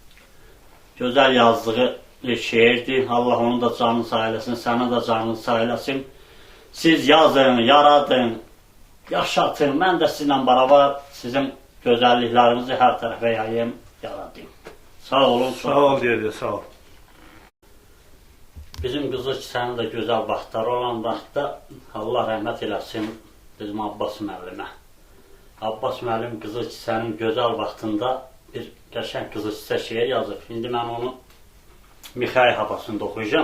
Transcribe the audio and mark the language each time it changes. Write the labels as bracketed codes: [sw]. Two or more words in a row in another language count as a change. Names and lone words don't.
[tr] güzel yazdığı bir şiirdi. Allah onu da canını sağ eylesin, sana da canını sağ eylesin. [az] Siz yazın, yaradın, yaşatın. [tr] Ben de sizinle beraber sizin güzelliklerinizi her tarafa yayayım, yaratayım. Sağ olun. Sağ ol diye sağ ol. [az] Bizim Qızıl Kisənin də gözəl vaxtları olan vaxtda Allah rəhmət eləsin bizim Abbas müəllimə. Abbas müəllim Qızıl Kisənin gözəl vaxtında bir qəşəng Qızıl Kisə şeir yazıb. İndi mən onu Mixay havasında oxuyacağım.